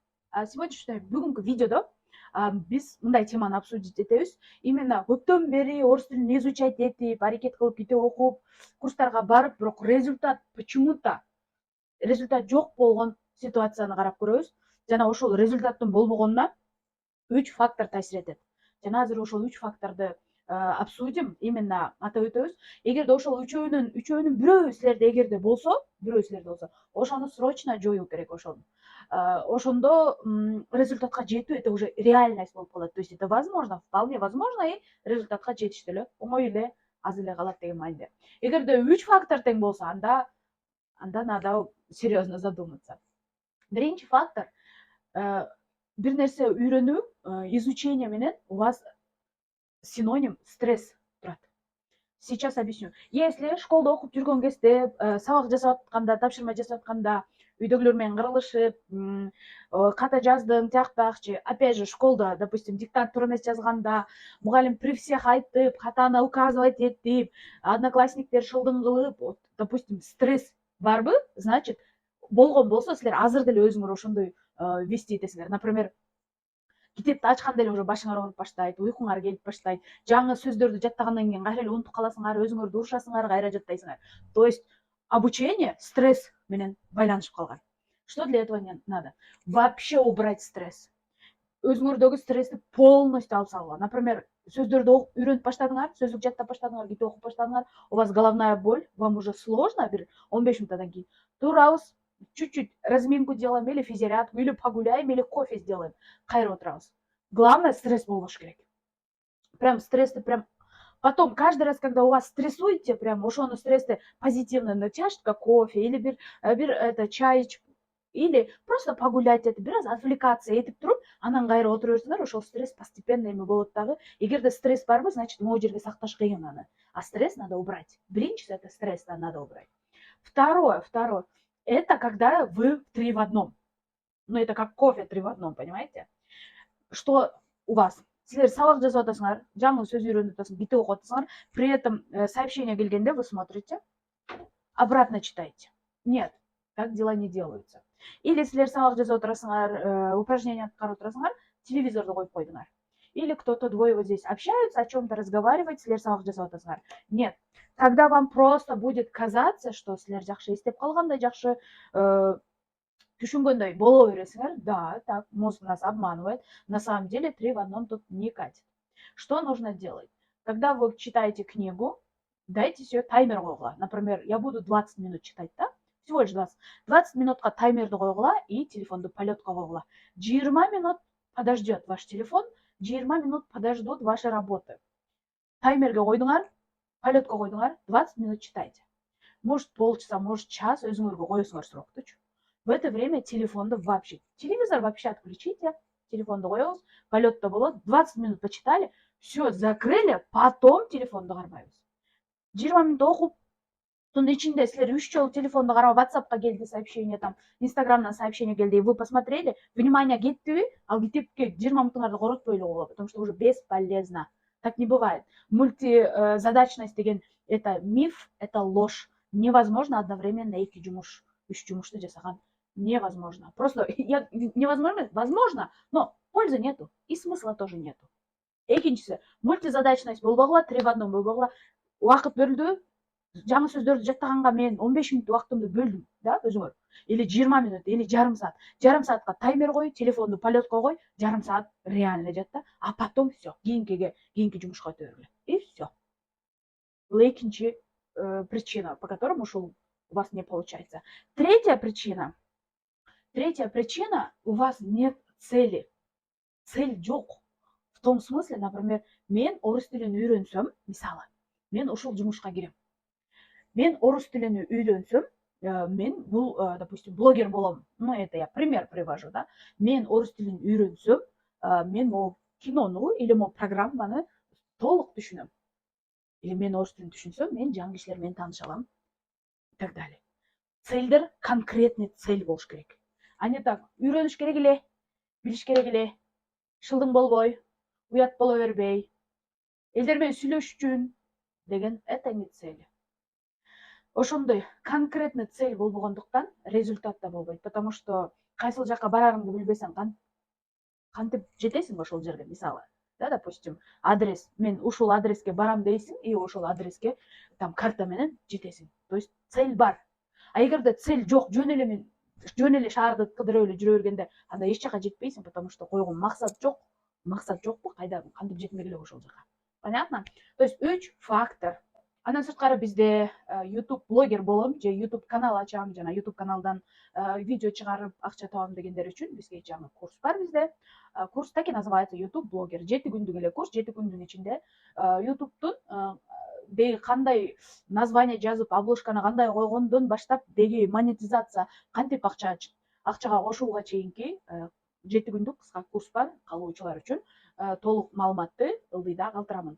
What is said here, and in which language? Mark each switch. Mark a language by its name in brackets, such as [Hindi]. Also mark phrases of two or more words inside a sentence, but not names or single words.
[Kyrgyz] Сегодняшний бүгүнкү видеодо биз мындай теманы обсудить этебиз. Именно көптөн бери орус тилин изучать этип, аракет кылып китеп окуп, курстарга барып, бирок почему-то результат жок болгон ситуацияны карап көрөбүз. Жана ошол результаттын болбогонуна 3 фактор таасир этет. Жана азыр ошол 3 факторду [Russian] обсудим, именно [Kyrgyz] атап өтөбүз. Эгерде ошол үчөөнүн бирөө силерде болсо, ошону срочно жоюу керек ошону. Ошондо результатка жетүү [Russian] это уже [Kyrgyz] реальность болуп калат. [Russian] То есть это возможно, вполне возможно, и [Kyrgyz] результатка жетиш деле оңой эле, аз эле калат деген мааниде. Эгерде 3 фактор тең болсо, анда [Russian] надо серьезно задуматься. [Kyrgyz] Биринчи фактор бир нерсе үйрөнүү, изучение менен [Russian] у вас синоним стресс [Kyrgyz] турат. [Russian] Сейчас объясню. [Kyrgyz] Если школда окуп жүргөн кезде, сабак жасап атканда, тапшырма жасап атканда, үйдөгүлөр менен кырылышып, ката жаздым, тиякпакчы. Опять же, школда, допустим, диктант туура эмес жазганда, мугалим [Russian] при всех [Kyrgyz] айтып, катаны указывать этип, одноклассниктер шылдың кылып, допустим, стресс барбы, значит, болгон болсо силер азыр деле өзүңөр ошондой вести этесиңер. Например, китепти ачканда эле уже башыңар ооруп баштайт, уйкуңар келип баштайт, жаңы сөздөрдү жаттагандан кийин кайра эле унутуп каласыңар, өзүңөрдү урушасыңар, кайра жаттайсыңар. [Russian] То есть обучение [Kyrgyz] стресс менен байланышып калган. [Russian] Что для этого не надо? Вообще убрать стресс. [Kyrgyz] Өзүңөрдөгү стрессти полностью алып салгыла. Например, сөздөрдү үйрөнүп баштадыңар, сөздүк жаттап баштадыңар, китеп окуп баштадыңар, [Russian] у вас головная боль, вам уже сложно, [Kyrgyz] бир 15 минуттан кийин турабыз, [Russian] чуть-чуть разминку делаем, или физзарядку, или погуляем, или кофе сделаем. [Kyrgyz] Кайра отурабыз. Главное, стресс болбош керек. [Russian] Прям стрессти прям. Потом, каждый раз, когда у вас стрессуете, прям [Kyrgyz] ошону стрессти [Russian] позитивно чашечка кофе, или бир чай, или просто погулять, [Kyrgyz] бир аз отвлекаться этип туруп, анан кайра отура берсеңер, ошол стресс постепенно эме болот дагы. Эгерде стресс барбы, значит, могу жерге сакташ кыйын аны. [Russian] А стресс надо убрать. Биринчиси это стресс надо убрать. Второе, это когда вы в 3 в одном. Ну, это как кофе 3 в одном, понимаете? Что у вас? [Kyrgyz] Силер сабак жазып атасыңар, жаңы сөз үйрөнүп атасың, китеп окуп атасыңар, [Russian] при этом сообщение келгенде вы смотрите, обратно читаете. Нет, так дела не делаются. [Kyrgyz] Или силер сабак жазып отурасыңар, упражнение аткарып отурасыңар, телевизорду коюп койдуңар. [Russian] Или кто-то двое вот здесь общаются, о чем-то разговаривать, [Kyrgyz] силер сабак жазып отурасыңар. [Russian] Нет, когда вам просто будет казаться, что [Kyrgyz] силер жакшы эстеп калгандай, жакшы түшүнгөндөй боло бересиңер, да, [Russian] так, мозг нас обманывает, на самом деле 3 в одном тут не катит. Что нужно делать? Когда вы читаете книгу, дайте себе таймер койгула. Например, я буду 20 минут читать, да? Всего лишь 20. [Kyrgyz] 20 минутка таймерди койгула и телефонду полетка койгула. [Russian] 20 минут подождет ваш телефон, 20 минут подождут ваши работы. [Kyrgyz] Таймерге койдуңар, полетка койдуңар, [Russian] 20 минут читайте. Может полчаса, может час, [Kyrgyz] өзүңөргө коесуңар суроктучу. [Russian] В это время телевизор вообще отключите, [Kyrgyz] телефонду коебуз, полетто болот, [Russian] 20 минут почитали, все, закрыли, потом [Kyrgyz] телефонду кармайбыз. 20 минут окуп, тунун ичинде силер 3 жолу телефонду карап, WhatsApp'ка келди сообщение, там, Инстаграмдан сообщение келди, [Russian] вы посмотрели, внимание [Kyrgyz] кеттиби, ал китепке 20 минутуңарды коротпой эле койгула, [Russian] потому что уже бесполезно. Так не бывает. Мультизадачность деген это миф, это ложь. Невозможно одновременно [Kyrgyz] 2 жумуш, 3 жумушту жасаган. [Russian] Невозможно. Просто невозможно, возможно, но пользы нету и смысла тоже нету. [Kyrgyz] Экинчиси, мультизадачность болбогула, [Russian] 3 в одном [Kyrgyz] болбогула. Убакыт бөлдү, жаңы сөздөрдү жаттаганга мен 15 минут убактымды бөлдүм, да, өзүңөр. [Russian] Или 20 минут, или [Kyrgyz] жарым саат. Жарым саатка таймер кой, телефонду полетко кой, жарым саат реально жатта, [Russian] а потом все, [Kyrgyz] кийинки жумушка өтө бергиле. [Russian] И все. [Kyrgyz] Бул экинчи [Russian] причина, по которому ушул у вас не получается. Третья причина, у вас нет цели. Цель жок. В том смысле, например, [Kyrgyz] мен орус тилин үйрөнсөм, мисалы, мен ушул жумушка кирем. Мен орус тилин үйрөнсөм, мен бул, допустим, блогер болом. [Russian] Ну, это я пример привожу, да. [Kyrgyz] Мен орус тилин үйрөнсөм, мен могу кинону или могу программаны толук түшүнөм. Или мен орус тилин түшүнсөм, мен жаңы кишилер менен тааныша алам. [Russian] И так далее. Целдер, конкретный цель болуш керек. А не так, [Kyrgyz] үйрөнүш керек эле, билиш керек эле, шылдың болбой, уят боло бербей, элдер менен сүйлөшүш үчүн деген [Russian] это не цели. [Kyrgyz] Ошондой конкретный цель болбогондуктан результат да болбойт, [Russian] потому что [Kyrgyz] кайсыл жака барарыңды билбесең кантип жетесиң ошол жерге, мисалы. Да, допустим, адрес, мен ушул адреске барам дейсиң, и ошол адреске там карта менен жетесиң. [Russian] То есть [Kyrgyz] цель бар. А эгерде цель жок, жөн эле шаарды кыдырып эле жүрө бергенде, анда эч жака жетпейсиң, [Russian] потому что [Kyrgyz] койгон максат жок. Максат жокпу, кайда кантип жетмек эле ошол жака. [Russian] Понятно? То есть 3 фактор. [Kyrgyz] Андан сырткары бизде YouTube блогер болом же YouTube канал ачам, жана YouTube каналдан видео чыгарып акча табам дегендер үчүн бизге жаңы курс бар бизде. [Russian] Курс так и называется YouTube блогер. [Kyrgyz] 7 күндүк эле курс, 7 күндүн ичинде YouTube'тун деги кандай название жазып, обложканы кандай койгондон баштап деги монетизация, кантип акчага кошууга чейинки 7 күндүк кыска курс бар каалоочулар үчүн. Толук маалыматты ылдыйда калтырамын.